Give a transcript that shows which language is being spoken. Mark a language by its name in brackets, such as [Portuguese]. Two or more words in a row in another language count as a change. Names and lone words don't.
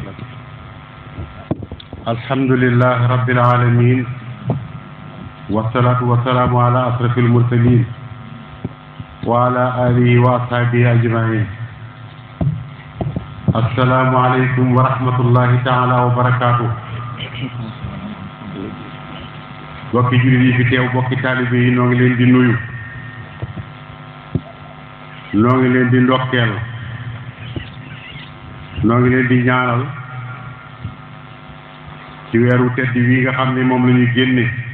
[Arabic] الحمد لله رب العالمين والصلاة والسلام على أشرف المرسلين وعلى آله وأصحابه أجمعين. السلام عليكم ورحمة الله تعالى وبركاته. [Wolof] bokki jullit yi fi teew bokki taalibe yi noo ngi leen di nuyu, noo ngi leen di ndokkeel, noo ngi leen di ñaanal ci weeru tedd wi nga xam ne moom la ñuy génne.